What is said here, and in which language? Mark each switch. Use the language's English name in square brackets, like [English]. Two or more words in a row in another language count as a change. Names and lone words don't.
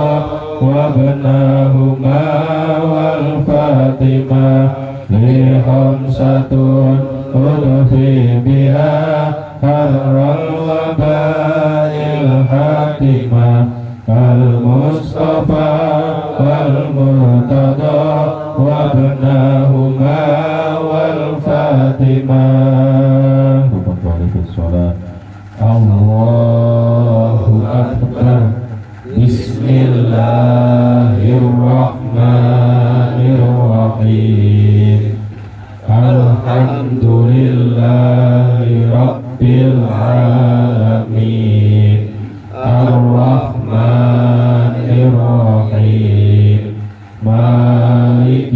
[Arabic] وابناهما والفاطمة لي خمسة أطفي بها حر الوباء الحاطمة المصطفى والمرتضى وابناهما والفاطمة. الله أكبر. Bismillahirrahmanirrahim. الحمد لله رب العالمين الرحمن الرحيم مالك